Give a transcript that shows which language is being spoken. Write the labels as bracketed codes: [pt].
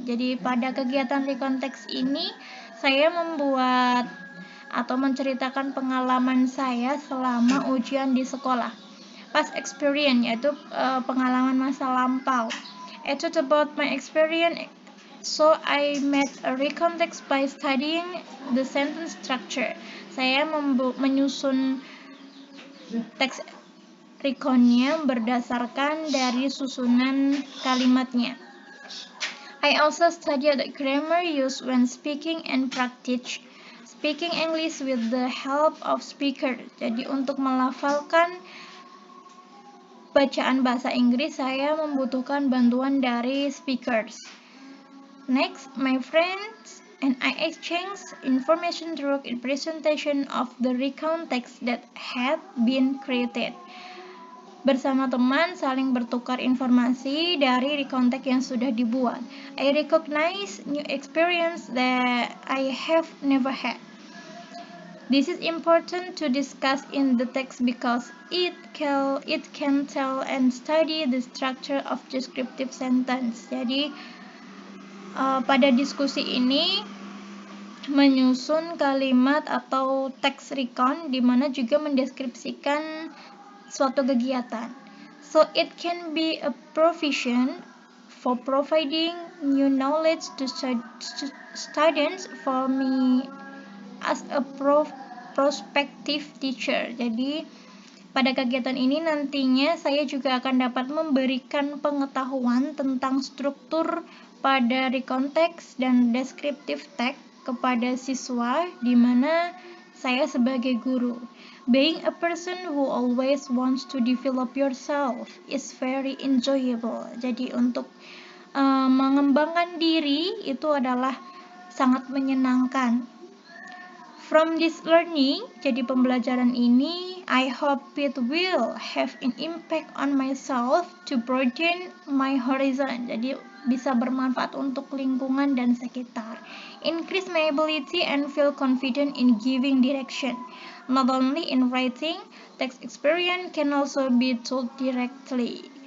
[id] Jadi pada kegiatan recount text ini saya membuat atau menceritakan pengalaman saya selama ujian di sekolah. Past experience, yaitu pengalaman masa lampau. [en] I thought about my experience, so I made a recount text by studying the sentence structure. [id] Saya menyusun teks recountnya berdasarkan dari susunan kalimatnya. [en] I also studied the grammar used when speaking and practice speaking English with the help of speaker. [id] Jadi untuk melafalkan bacaan bahasa Inggris, saya membutuhkan bantuan dari speakers. [en] Next, my friends and I exchanged information through a presentation of the recount text that had been created. [id] Bersama teman saling bertukar informasi dari recount text yang sudah dibuat. [en] I recognize new experience that I have never had. This is important to discuss in the text because it can tell and study the structure of descriptive sentence. [id] Jadi pada diskusi ini menyusun kalimat atau teks recount di mana juga mendeskripsikan suatu kegiatan. [en] So it can be a provision for providing new knowledge to students for me as a prospective teacher. [id] Jadi pada kegiatan ini nantinya saya juga akan dapat memberikan pengetahuan tentang struktur pada recount text dan descriptive text kepada siswa di mana saya sebagai guru. [en] Being a person who always wants to develop yourself is very enjoyable. [id] Jadi untuk mengembangkan diri itu adalah sangat menyenangkan. [en] From this learning, [id] jadi pembelajaran ini, [en] I hope it will have an impact on myself to broaden my horizon. [id] Jadi bisa bermanfaat untuk lingkungan dan sekitar. [en] Increase my ability and feel confident in giving direction. Not only in writing, text experience can also be told directly.